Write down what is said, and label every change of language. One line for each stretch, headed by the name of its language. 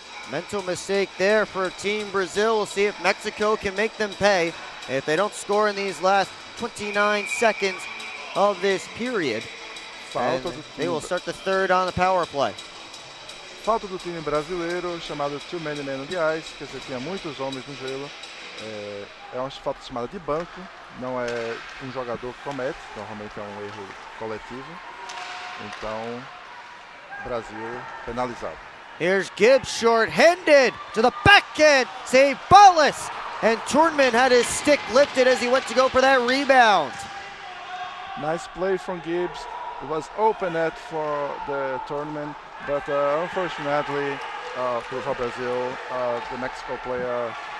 English: Mental mistake there for Team Brazil. We'll see if Mexico can make them pay if they don't score in these last 29 seconds of this period. They will start the third on the power play.
Portuguese: Falta do time brasileiro, chamado
English: Too Many Men on the Ice,
Portuguese: quer dizer, tinha muitos homens no gelo. É uma falta chamada de banco, não é um jogador que comete, normalmente é um erro coletivo. Então, Brasil penalizado.
English: Here's Gibbs short-handed to the backhand, save Ballas, and Tournament had his stick lifted as he went to go for that rebound. Nice play from Gibbs. It was open net for the Tournament, but unfortunately for Brazil, the Mexico player